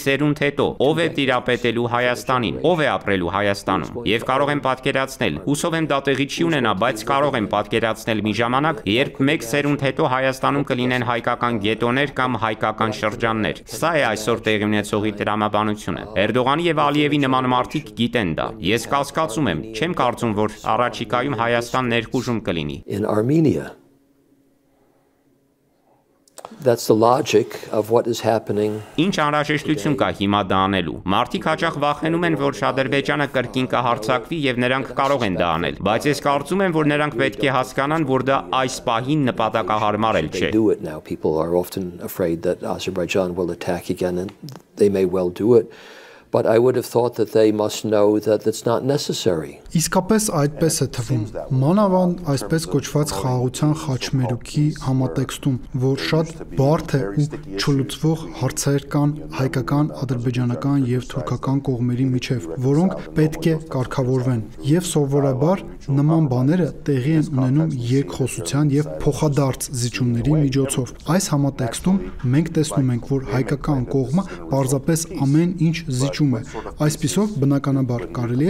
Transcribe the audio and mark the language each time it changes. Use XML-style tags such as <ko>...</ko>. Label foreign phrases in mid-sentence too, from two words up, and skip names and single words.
<hy>սերունդ հետո, ով է տիրապետելու Հայաստանին, ով է ապրելու Հայաստանում, եւ կարող եմ պատկերացնել, հուսով եմ դա տեղի չի ունենա, բայց կարող եմ պատկերացնել մի ժամանակ, երբ 1 սերունդ հետո Հայաստանում կլինեն հայկական գետոներ կամ հայկական շրջաններ։ Սա է այսօր տեղի ունեցողի տրամաբանությունը։ Էրդողանի եւ Ալիևի նման մարդիկ գիտեն դա։ Ես կասկածում եմ, չեմ կարծում, որ առաջիկայում Հայաստան ներխուժում կլինի։</hy> <en>In Armenia. That's the logic of what is happening.</en> <hy>Ինչ անհրաժեշտություն կա հիմա դա անելու։ Մարդիկ հաճախ վախենում են, որ Ադրբեջանը կրկին կհարձակվի եւ նրանք կարող են դա անել, բայց ես կարծում եմ, որ նրանք պետք է հասկանան, որ դա այս պահին նպատակահարմար չէ։</hy> <en>People are often afraid that Azerbaijan will attack again, and they may well do it. But I would have thought that they must know that it's not necessary.</en> <hy>Իսկապես այդպես է թվում։ Մանավանդ այսպես կոչված խաղաղության խաչմերուկի համատեքստում, որ շատ բարդ է ու չլուծվող հարցեր կան հայկական, ադրբեջանական եւ թուրքական կողմերի միջև, որոնք պետք է կարգավորվեն։ Եվ սովորաբար նման բաները տեղի են ունենում երկխոսության եւ փոխադարձ զիջումների միջոցով։ Այս համատեքստում մենք տեսնում ենք, որ հայկական կողմը պարզապես ամեն ինչ զիջում է։ Այսպիսով բնականաբար կարելի է</hy>